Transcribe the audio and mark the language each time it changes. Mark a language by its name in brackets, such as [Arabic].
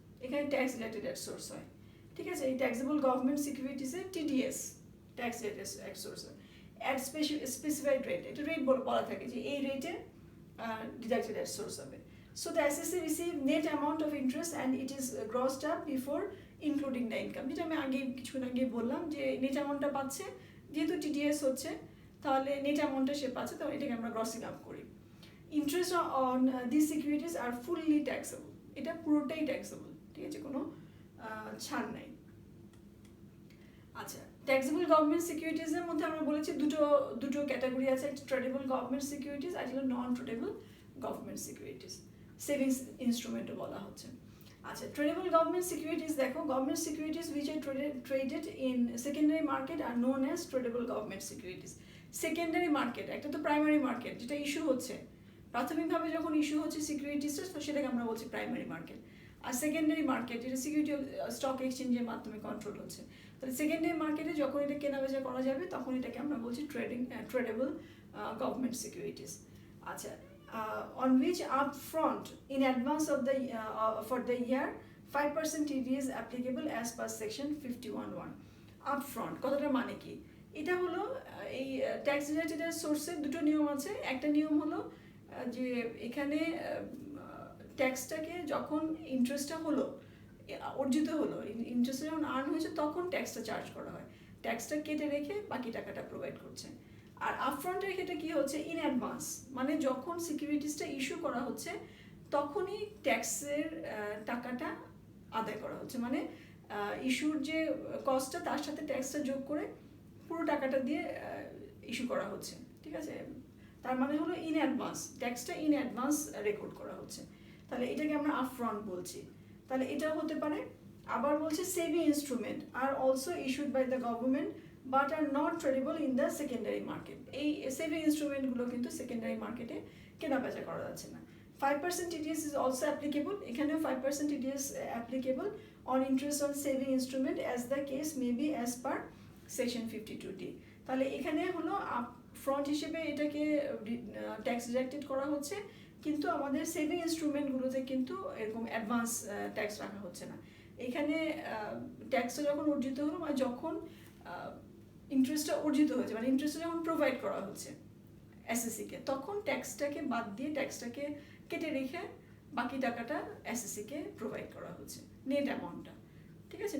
[Bangla] এখানে tax deducted at source হয়। ঠিক আছে, এই taxable government সিকিউরিটিজে TDS tax deducted at source হয়, অ্যাট স্পেসিফাইড রেট, এটা রেট বলা থাকে যে এই রেটে ডিডাক্টেড অ্যাট সোর্স হবে। [English] So the assessee receive net amount of interest and it is grossed up before including the income. [Bangla] যেটা আমি কিছুক্ষণ আগে বললাম যে নেট অ্যামাউন্টটা পাচ্ছে, যেহেতু টিডিএস হচ্ছে তাহলে নেট অ্যামাউন্টটা সে পাচ্ছে, তো এটাকে আমরা গ্রসিং আপ করি। [English] interest on this securities are fully taxable, [Bangla] এটা পুরোটাই ট্যাক্সেবল। ঠিক আছে, কোনো ছাড় নাই। আচ্ছা, ট্যাক্সেবল গভর্নমেন্ট সিকিউরিটিজের মধ্যে আমরা বলেছি দুটো ক্যাটাগরি আছে, একটা ট্রেডেবল গভর্নমেন্ট সিকিউরিটিজ আর হলো নন ট্রেডেবল গভর্নমেন্ট সিকিউরিটিজ। সেভিংস ইনস্ট্রুমেন্টও বলা হচ্ছে। আচ্ছা, [English] tradable government securities [Bangla] দেখো, [English] Government securities which are traded in secondary market are known as tradable government securities. [Bangla] Secondary market, একটা তো প্রাইমারি মার্কেট যেটা ইস্যু হচ্ছে, প্রাথমিকভাবে যখন ইস্যু হচ্ছে সিকিউরিটিসটা, তো সেটাকে আমরা বলছি প্রাইমারি মার্কেট। আর সেকেন্ডারি মার্কেট যেটা সিকিউরিটি স্টক এক্সচেঞ্জের মাধ্যমে কন্ট্রোল হচ্ছে, তাহলে সেকেন্ডারি মার্কেটে যখন এটা কেনাবেচা করা যাবে তখন এটাকে আমরা বলছি ট্রেডেবল গভর্নমেন্ট সিকিউরিটিজ। [English] আচ্ছা, on which upfront in advance of the for the year 5% TDS applicable as per section 51(1). [Bangla] upfront কথাটার মানে কি? এটা হলো এই ট্যাক্স রিলেটেড সোর্সের দুটো নিয়ম আছে। একটা নিয়ম হলো যে এখানে ট্যাক্সটাকে যখন ইন্টারেস্টটা হলো, অর্জিত হলো, ইন্টারেস্ট যখন আর্ন হয়েছে তখন ট্যাক্সটা চার্জ করা হয়, ট্যাক্সটা কেটে রেখে বাকি টাকাটা প্রোভাইড করছে। আর আপফ্রন্টের ক্ষেত্রে কী হচ্ছে, ইন অ্যাডভান্স, মানে যখন সিকিউরিটিসটা ইস্যু করা হচ্ছে তখনই ট্যাক্সের টাকাটা আদায় করা হচ্ছে, মানে ইস্যুর যে কস্টটা তার সাথে ট্যাক্সটা যোগ করে পুরো টাকাটা দিয়ে ইস্যু করা হচ্ছে, ঠিক আছে? তার মানে হলো in advance, ট্যাক্সটা in advance record করা হচ্ছে, তাহলে এটাকে আমরা আপফ্রন্ট বলছি। তাহলে এটাও হতে পারে। আবার বলছে [English] Saving instrument are also issued by the government but are not tradable in the secondary market. [Bangla] এই সেভিং ইনস্ট্রুমেন্টগুলো কিন্তু সেকেন্ডারি মার্কেটে কেনাবেচা করা যাচ্ছে না। [English] 5% TDS is also applicable, [Bangla] এখানেও [English] 5% TDS applicable on interest on saving instrument as the case may be as per section 52D। [Bangla] তাহলে এখানে হলো ফ্রন্ট হিসেবে এটাকে ট্যাক্স ডিডাক্টেড করা হচ্ছে, কিন্তু আমাদের সেভিং ইনস্ট্রুমেন্টগুলোতে কিন্তু এরকম অ্যাডভান্স ট্যাক্স রাখা হচ্ছে না। এখানে ট্যাক্সটা যখন অর্জিত হলো, মানে যখন ইন্টারেস্টটা অর্জিত হয়েছে, মানে ইন্টারেস্টটা যখন প্রোভাইড করা হচ্ছে এসএসসিকে, তখন ট্যাক্সটাকে বাদ দিয়ে ট্যাক্সটাকে কেটে রেখে বাকি টাকাটা এসএসসিকে প্রোভাইড করা হচ্ছে, নেট অ্যামাউন্টটা, ঠিক আছে?